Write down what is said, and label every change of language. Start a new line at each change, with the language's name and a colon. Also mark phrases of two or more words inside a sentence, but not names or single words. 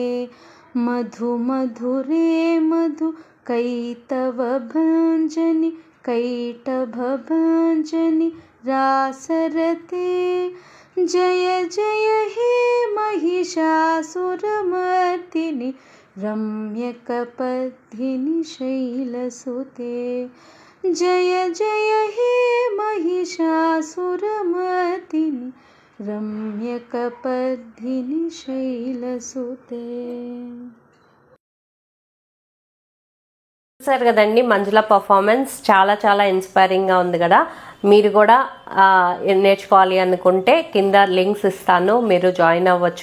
Sanskrit: मधुमधुरे मधु कैटभभञ्जनि कैटभभञ्जनि रासरते जय जय हे महिषासुरमर्दिनि रम्यकपर्दिनि शैलसुते जय जय हे महिषासुरमर्दिनि రమ్యకపర్ధిని శైలసుతే.
Telugu: చూసారు కదండి మంజుల పర్ఫార్మెన్స్ చాలా చాలా ఇన్స్పైరింగ్గా ఉంది కదా. మీరు కూడా నేర్చుకోవాలి అనుకుంటే కింద లింక్స్ ఇస్తాను, మీరు జాయిన్ అవ్వచ్చు.